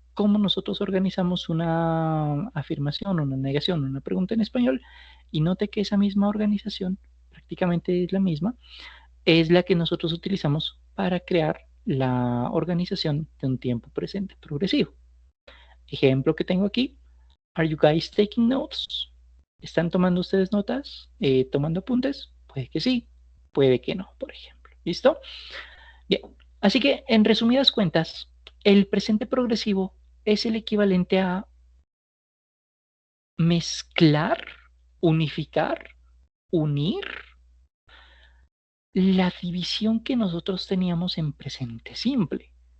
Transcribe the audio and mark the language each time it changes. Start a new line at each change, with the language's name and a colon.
Spanish: Cómo nosotros organizamos una afirmación, una negación, una pregunta en español, y note que esa misma organización, prácticamente es la misma, es la que nosotros utilizamos para crear la organización de un tiempo presente progresivo. Ejemplo que tengo aquí.
English: Are you guys taking notes?
Spanish: ¿Están tomando ustedes notas? ¿Tomando apuntes? Puede que sí, puede que no, por ejemplo. ¿Listo? Bien. Así que, en resumidas cuentas, el presente progresivo es el equivalente a mezclar, unificar, unir la división que nosotros teníamos en presente simple.